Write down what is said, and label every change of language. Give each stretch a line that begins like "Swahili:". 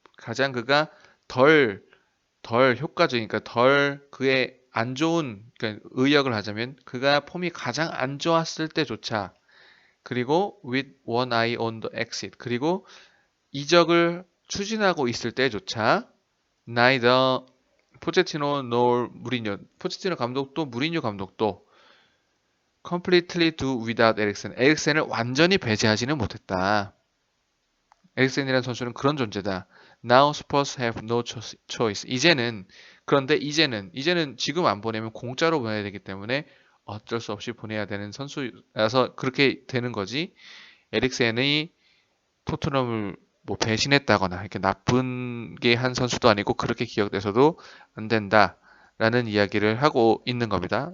Korean: 가장 그가 덜 효과적이니까 덜 그의 안 좋은 그러니까 의역을 하자면 그가 폼이 가장 안 좋았을 때조차 그리고
English: with one eye on the exit
Korean: 그리고 이적을 추진하고 있을 때조차 neither 포체티노 nor 무리뉴 포체티노 감독도 무리뉴 감독도
English: completely do without
Korean: 에릭센을 완전히 배제하지는 못했다. 에릭센이라는 선수는 그런 존재다.
English: Now Spurs have no choice.
Korean: 그런데 이제는 지금 안 보내면 공짜로 보내야 되기 때문에 어쩔 수 없이 보내야 되는 선수라서 그렇게 되는 거지. 에릭센이 토트넘을 뭐 배신했다거나 이렇게 나쁜 게 한 선수도 아니고 그렇게 기억돼서도 안 된다라는 이야기를 하고 있는 겁니다.